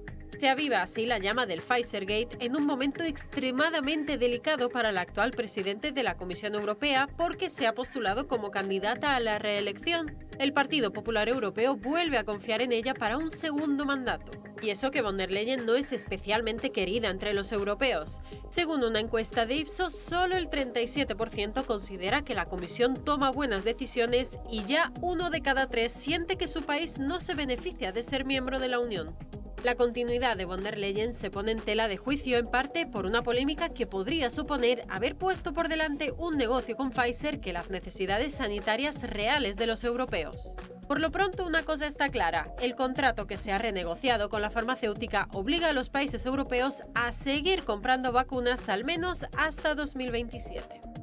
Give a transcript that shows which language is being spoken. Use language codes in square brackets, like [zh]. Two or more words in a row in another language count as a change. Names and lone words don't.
[es] Se aviva así la llama del Pfizergate en un momento extremadamente delicado para el actual presidente de la Comisión Europea porque se ha postulado como candidata a la reelección. El Partido Popular Europeo vuelve a confiar en ella para un segundo mandato. Y eso que von der Leyen no es especialmente querida entre los europeos. Según una encuesta de Ipsos, solo el 37% considera que la Comisión toma buenas decisiones y ya 1 de cada 3 siente que su país no se beneficia de ser miembro de la Unión. La continuidad de von der Leyen se pone en tela de juicio en parte por una polémica que podría suponer haber puesto por delante un negocio con Pfizer que las necesidades sanitarias reales de los europeos. Por lo pronto, una cosa está clara, el contrato que se ha renegociado con la farmacéutica obliga a los países europeos a seguir comprando vacunas al menos hasta 2027.